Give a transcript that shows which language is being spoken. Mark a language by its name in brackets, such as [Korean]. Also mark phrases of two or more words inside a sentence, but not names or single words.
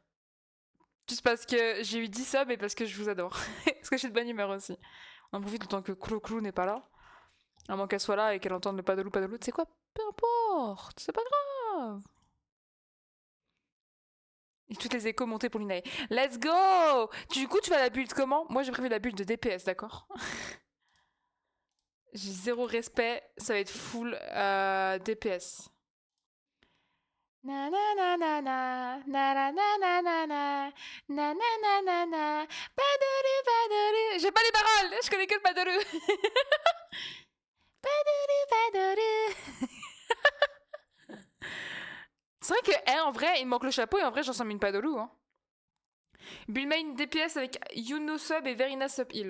[French] Juste parce que j'ai eu 10 subs et parce que je vous adore. Parce que je suis de bonne humeur aussi. On en profite autant que Clou n'est pas là. À moins qu'elle soit là et qu'elle entende le pas de loup. Tu sais quoi? Peu importe, c'est pas grave. Et toutes les échos montés pour l'Inae. [English] Let's go! [French] Du coup, tu vas la build comment? Moi, j'ai prévu la build de DPS, d'accord? J'ai zéro respect, ça va être [English] full DPS. Na na na na na na na na na na na na na na na Paduru paduru. [French] J'ai pas les paroles, je connais que le paduru. Paduru paduru. C'est vrai que en vrai, il me manque le chapeau et en vrai, j'en sens une padolu. Hein. [English] Build main DPS [French] avec Yuno sub et Verina sub heal.